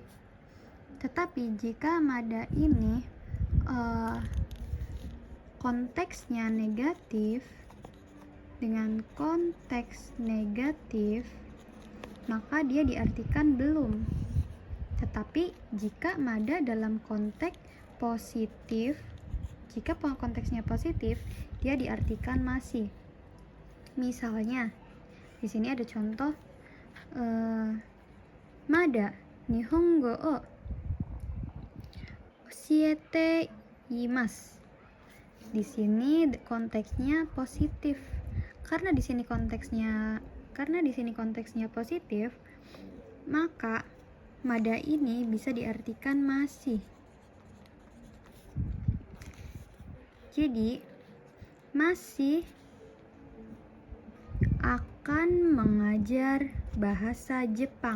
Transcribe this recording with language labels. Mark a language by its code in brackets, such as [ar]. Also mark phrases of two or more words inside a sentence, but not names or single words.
[id] Tetapi jika mada ini konteksnya negatif, dengan konteks negatif, maka dia diartikan belum. Tetapi jika mada dalam konteks positif, jika konteksnya positif, dia diartikan masih. Misalnya, di sini ada contoh [ja] まだ日本語を教えています. [id] Di sini konteksnya positif. Karena di sini konteksnya positif, maka mada ini bisa diartikan masih. Jadi, masih akan mengajar bahasa Jepang.